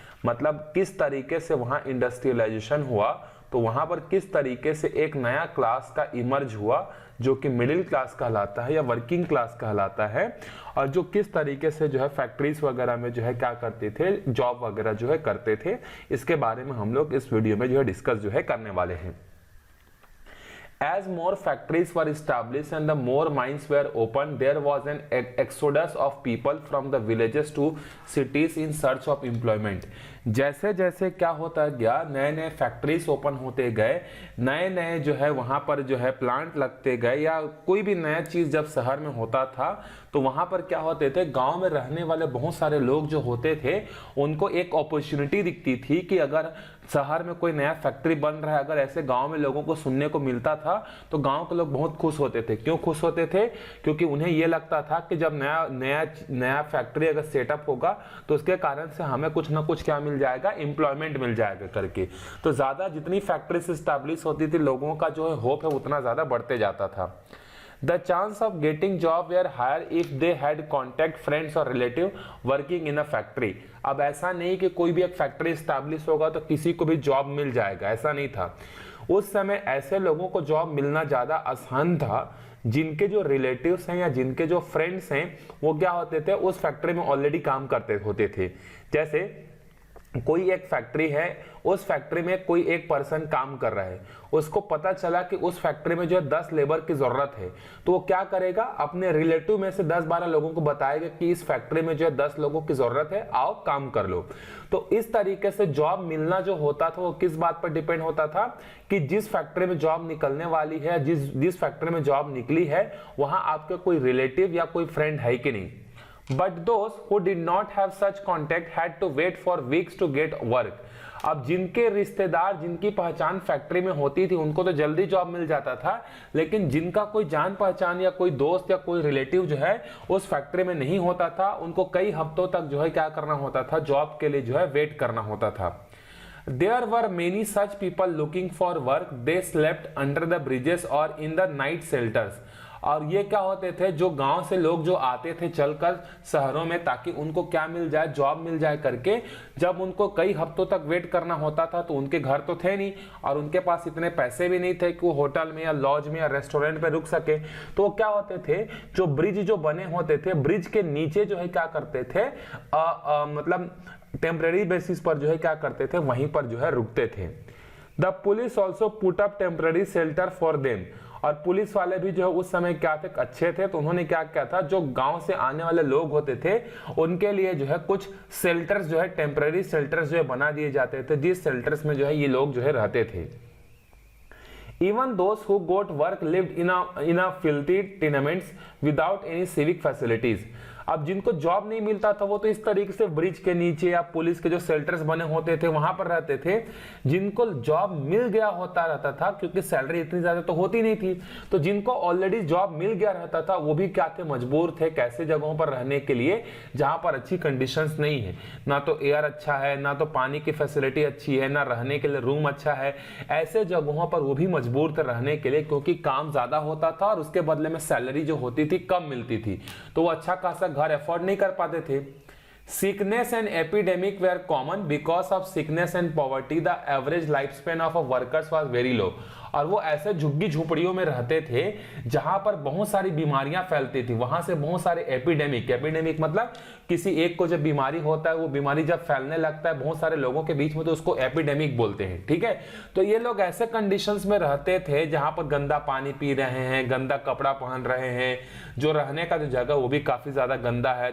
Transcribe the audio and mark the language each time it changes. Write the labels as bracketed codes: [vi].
[hi] मतलब किस तरीके से वहाँ इंडस्ट्रियलाइजेशन हुआ, तो वहां पर किस तरीके से एक नया क्लास का इमर्ज हुआ जो कि मिडिल क्लास कहलाता है या वर्किंग क्लास कहलाता है, और जो किस तरीके से जो है फैक्ट्रीज वगैरह में जो है क्या करते थे, जॉब वगैरह जो है करते थे। इसके बारे में हम लोग इस वीडियो में जो है डिस्कस जो है करने वाले हैं। [en] As more factories were established and the more mines were opened, there was an exodus of people from the villages to cities in search of employment. [hi] जैसे जैसे क्या होता गया, नए नए फैक्ट्रीज ओपन होते गए, नए नए जो है वहाँ पर जो है प्लांट लगते गए, या कोई भी नया चीज़ जब शहर में होता था तो वहाँ पर क्या होते थे, गांव में रहने वाले बहुत सारे लोग जो होते थे उनको एक अपॉर्चुनिटी दिखती थी कि अगर शहर में कोई नया फैक्ट्री बन रहा है, अगर ऐसे गांव में लोगों को सुनने को मिलता था तो गांव के लोग बहुत खुश होते थे। क्यों खुश होते थे? क्योंकि उन्हें यह लगता था कि जब नया फैक्ट्री अगर सेटअप होगा तो उसके कारण से हमें कुछ ना कुछ क्या मिल जाएगा, एम्प्लॉयमेंट मिल जाएगा करके। तो ज्यादा जितनी फैक्ट्रीज स्टैब्लिश होती थी, लोगों का जो है होप है उतना ज्यादा बढ़ते जाता था। [en] The chance of getting job were higher if they had contact friends or relative working in a factory। [hi] अब ऐसा नहीं कि कोई भी एक फैक्ट्री स्टैब्लिश होगा तो किसी को भी जॉब मिल जाएगा, ऐसा नहीं था। उस समय ऐसे लोगों को जॉब मिलना ज्यादा आसान था जिनके जो रिलेटिव्स हैं या जिनके जो फ्रेंड्स हैं वो क्या होते थे, उस फैक्ट्री में ऑलरेडी काम करते होते थे। जैसे कोई एक फैक्ट्री है, उस फैक्ट्री में कोई एक पर्सन काम कर रहा है, उसको पता चला कि उस फैक्ट्री में जो है 10 लेबर की जरूरत है, तो वो क्या करेगा, अपने रिलेटिव में से 10-12 लोगों को बताएगा कि इस फैक्ट्री में जो है 10 लोगों की जरूरत है, आओ काम कर लो। तो इस तरीके से जॉब मिलना जो होता था वो किस बात पर डिपेंड होता था कि जिस फैक्ट्री में जॉब निकलने वाली है, जिस फैक्ट्री में जॉब निकली है वहां आपके कोई रिलेटिव या कोई फ्रेंड है कि नहीं। [en] But those who did not have such contact had to wait for weeks to get work। [hi] अब जिनके रिश्तेदार, जिनकी पहचान फैक्ट्री में होती थी उनको तो जल्दी जॉब मिल जाता था, लेकिन जिनका कोई जान पहचान या कोई दोस्त या कोई रिलेटिव जो है उस फैक्ट्री में नहीं होता था, उनको कई हफ्तों तक जो है क्या करना होता था, जॉब के लिए जो है वेट करना होता था। [en] There were many such people looking for work। They slept under the bridges or in the night shelters। [hi] और ये क्या होते थे, जो गांव से लोग जो आते थे चलकर शहरों में ताकि उनको क्या मिल जाए, जॉब मिल जाए करके, जब उनको कई हफ्तों तक वेट करना होता था तो उनके घर तो थे नहीं और उनके पास इतने पैसे भी नहीं थे कि वो होटल में या लॉज में या रेस्टोरेंट पे रुक सके। तो वो क्या होते थे, जो ब्रिज जो बने होते थे, ब्रिज के नीचे जो है क्या करते थे, मतलब टेम्परेरी बेसिस पर जो है क्या करते थे, वहीं पर जो है रुकते थे। [en] The police also put up temporary shelter for them. [hi] और पुलिस वाले भी जो है उस समय क्या थे, अच्छे थे, तो उन्होंने क्या किया था, जो गांव से आने वाले लोग होते थे उनके लिए जो है कुछ शेल्टर्स जो है, टेम्परेरी शेल्टर्स जो है बना दिए जाते थे, जिस शेल्टर्स में जो है ये लोग जो है रहते थे। [en] Even those who got work lived in a filthy tenements without any civic facilities। [hi] अब जिनको जॉब नहीं मिलता था वो तो इस तरीके से ब्रिज के नीचे या पुलिस के जो शेल्टर्स बने होते थे वहां पर रहते थे। जिनको जॉब मिल गया होता रहता था, क्योंकि सैलरी इतनी ज्यादा तो होती नहीं थी, तो जिनको ऑलरेडी जॉब मिल गया रहता था वो भी क्या थे, मजबूर थे कैसे जगहों पर रहने के लिए जहां पर अच्छी कंडीशंस नहीं है, ना तो एयर अच्छा है, ना तो पानी की फैसिलिटी अच्छी है, ना रहने के लिए रूम अच्छा है। ऐसे जगहों पर वो भी मजबूर थे रहने के लिए, क्योंकि काम ज्यादा होता था और उसके बदले में सैलरी जो होती थी कम मिलती थी, तो वो अच्छा खासा घर अफोर्ड नहीं कर पाते थे। [en] Sickness and epidemic were common because of sickness and poverty। The average lifespan of a workers was very low। [hi] और वो ऐसे झुग्गी झोपड़ियों में रहते थे जहां पर बहुत सारी बीमारियां फैलती थी, वहां से बहुत सारे एपिडेमिक मतलब किसी एक को जब बीमारी होता है, वो बीमारी जब फैलने लगता है बहुत सारे लोगों के बीच में, तो उसको एपिडेमिक बोलते हैं, ठीक है। तो ये लोग ऐसे कंडीशंस में रहते थे जहां पर गंदा पानी पी रहे हैं, गंदा कपड़ा पहन रहे हैं, जो रहने का जो जगह वो भी काफी ज्यादा गंदा है।